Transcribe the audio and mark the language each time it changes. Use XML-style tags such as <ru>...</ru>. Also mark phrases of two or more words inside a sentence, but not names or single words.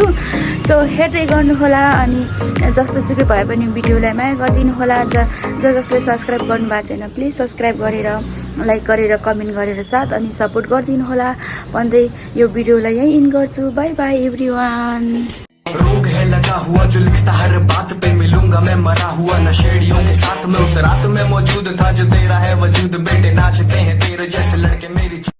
<ne>सो हेर्दै गर्नुहोला, अनि जस्तो सुकै भए पनि भिडियोलाई माया गरिदिनु होला। जसले सब्सक्राइब गर्नुभएको छैन प्लिज सब्सक्राइब गरेर, लाइक गरेर, कमेन्ट गरेर साथ अनि सपोर्ट गरिदिनु होला भन्दै यो भिडियोलाई यहीँ इन गर्छु।</ne> <en>bye bye everyone.</en> <hi>रोग है लगा हुआ जो लिखता हर बात पे, मिलूंगा मैं मरा हुआ नशेड़ियों के साथ में। उस रात में मौजूद था जो तेरा है वजूद, बेटे नाचते हैं तेरे जैसे लड़के मेरी</hi>